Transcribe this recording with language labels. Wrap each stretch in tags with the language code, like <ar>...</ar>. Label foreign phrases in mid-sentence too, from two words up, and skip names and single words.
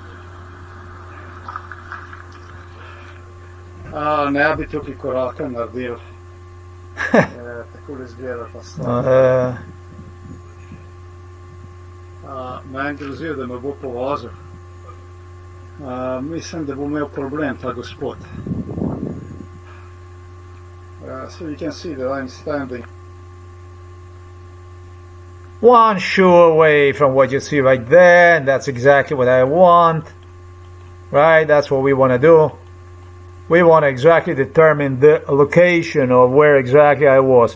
<sl>Ne bi tukaj koraka naredil. Tako izgleda ta stvar. Meni grozijo, da me bo povozil. Mislim, da bo imel problem ta gospod.</sl> <en>So you can see that I'm standing one shoe away from what you see right there, and that's exactly what I want. Right? That's what we want to do. We want to exactly determine the location of where exactly I was.</en>